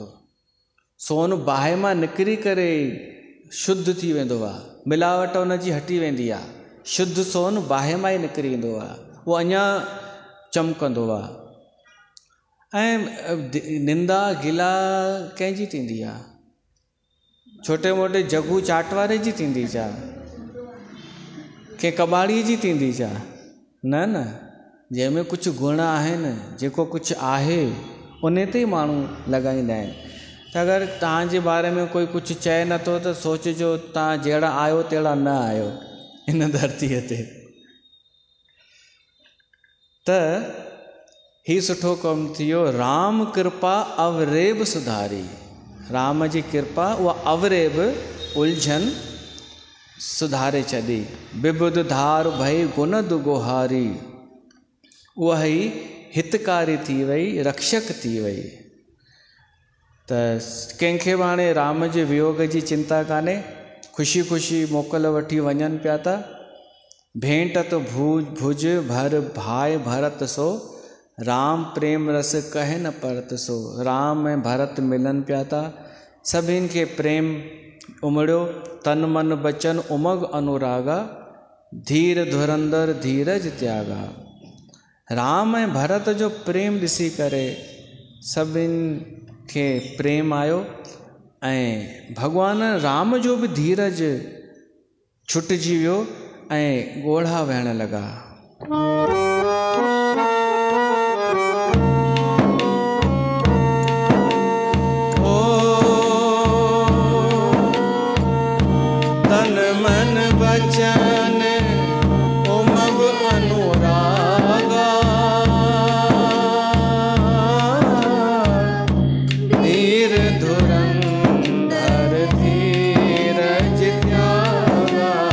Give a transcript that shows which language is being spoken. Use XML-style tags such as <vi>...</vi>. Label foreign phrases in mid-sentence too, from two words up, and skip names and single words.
<sd>सोन बाहि मां निकिरी करे शुद्ध थी वेंदो आहे, मिलावट उनजी हटी वेंदी आहे, शुद्ध सोन बाहि मां ई निकिरी ईंदो आहे, उहो अञा चमकंदो आहे। ऐं निंदा गिला कंहिंजी थींदी आहे? छोटे मोटे जगू चाट वारे जी थींदी छा? कंहिं कबाड़ीअ जी थींदी छा? न न, जंहिंमें कुझु गुण आहिनि, जेको कुझु आहे उन ते ई माण्हू लॻाईंदा आहिनि। त अगरि तव्हांजे बारे में कोई कुझु चए नथो त सोचिजो तव्हां जहिड़ा आहियो तहिड़ा न आहियो इन धरतीअ ते। त ही सुठो कमु थियो,</sd> <awa>राम कृपा अवरेब सुधारी।</awa> <sd>राम जी कृपा उहा अवरेब उलझन सुधारे छॾी।</sd> <awa>बिबुध धार भई गुण दुगोहारी,</awa> <sd>उहा ई हितकारी थी वई, रक्षक थी वई। त कंहिंखे बि हाणे राम जे वियोग जी चिंता कान्हे, ख़ुशी ख़ुशी मोकल वठी वञनि पिया था।</sd> <awa>भेंटत भुज भर भाई भरत सो, राम प्रेम रस कहे न परत सो।</awa> <sd>राम ऐं भरत मिलनि पिया था, सभिनि खे प्रेम उमड़ियो,</sd> <awa>तन मन बचन उमग अनुरागा, धीर धुरंदर धीरज त्यागा।</awa> <sd>राम ऐं भरत जो प्रेम ॾिसी करे सभिनि खे प्रेम आयो ऐं भॻवान राम जो बि धीरज छुटिजी वियो ऐं ॻोढ़ा वहण लॻा।</sd> <awa>तन मन बचन उमग अनुरागा, धीर धुरंधर धीरज त्यागा।</awa>